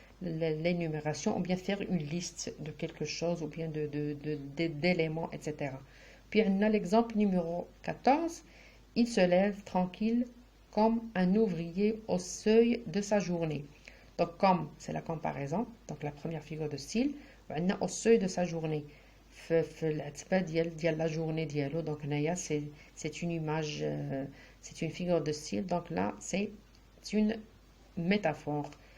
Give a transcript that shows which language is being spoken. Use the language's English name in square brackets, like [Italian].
[French] l'énumération, ou bien faire une liste de quelque chose, ou bien d'éléments, etc. Puis on a l'exemple numéro 14. Il se lève tranquille comme un ouvrier au seuil de sa journée. Donc comme, c'est la comparaison, donc la première figure de style, on a au seuil de sa journée. [Arabic] في العتبة ديال la journée ديالو. [French] Donc [Arabic] هنايا [French] c'est une image, c'est une figure de style. Donc là c'est une métaphore.